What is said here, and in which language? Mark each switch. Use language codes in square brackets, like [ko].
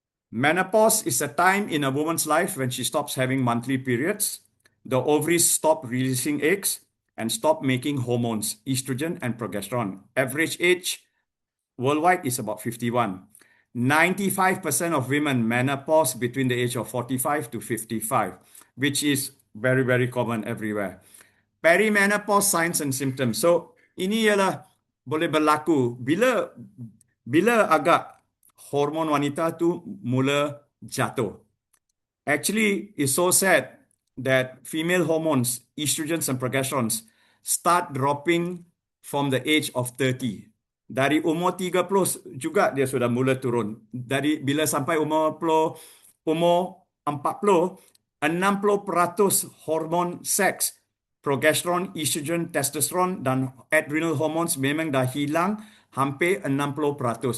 [en] Menopause is a time in a woman's life when she stops having monthly periods, the ovaries stop releasing eggs, and stop making hormones, estrogen and progesterone. Average age worldwide is about 51. 95% of women menopause between the age of 45 to 55, which is very, very common everywhere. Perimenopause signs and symptoms. [ms] So, ini ialah boleh berlaku bila agak hormon wanita tu mula jatuh. [en] Actually, it's so sad that female hormones, estrogens and progesterones, start dropping from the age of 30. [ms] Dari umur 30 juga dia sudah mula turun. Dari bila sampai umur 40, 60% hormon seks, progesteron, estrogen, testosteron dan adrenal hormones memang dah hilang hampir 60%.